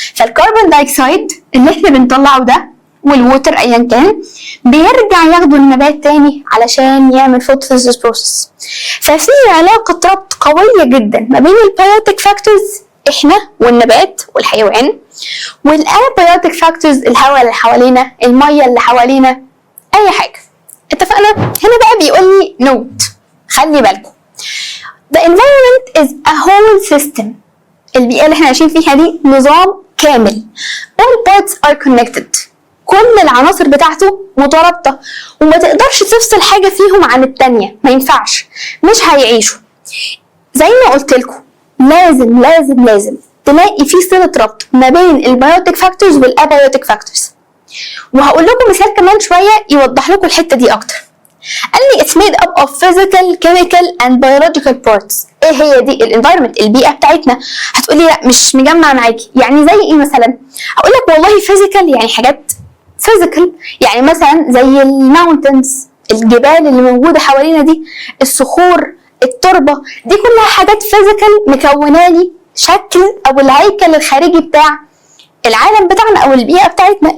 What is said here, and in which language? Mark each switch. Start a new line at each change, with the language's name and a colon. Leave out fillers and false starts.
Arabic: فالكربون دايوكسيد اللي احنا بنطلعه ده والووتر ايا كان بيرجع ياخده النبات تاني علشان يعمل فوتوسينثيسيس بروسيس. ففي علاقه ربط قويه جدا ما بين البيوتيك فاكتورز احنا والنبات والحيوان، والابيوتيك فاكتورز الهواء اللي حوالينا، الميه اللي حوالينا، اي حاجه. اتفقنا؟ هنا بقى بيقول لي نوت، خلي بالكم.
English: The environment is a whole system.
Arabic: البيئة اللي احنا عايشين فيها دي نظام كامل.
English: All parts are connected.
Arabic: كل العناصر بتاعته مترابطة، وما تقدرش تفصل حاجة فيهم عن التانية، ما ينفعش، مش هيعيشوا. زي ما قلت لكم لازم لازم لازم تلاقي في صلة ربط ما بين البيوتيك فاكتورز والابيوتيك فاكتورز. وهقول لكم مثال كمان شوية يوضح لكم الحتة دي أكتر. قال لي
English: it's made up of physical, chemical and biological parts.
Arabic: ايه هي دي؟ الانفايرمنت، البيئة بتاعتنا. هتقولي لا مش مجمع معاكي، يعني زي ايه مثلا؟ هقول لك والله physical يعني حاجات physical، يعني مثلا زي الماونتنز، الجبال اللي موجودة حوالينا دي، الصخور، التربة، دي كلها حاجات physical مكونة لي شكل او الهيكل الخارجي بتاع العالم بتاعنا او البيئه بتاعتنا.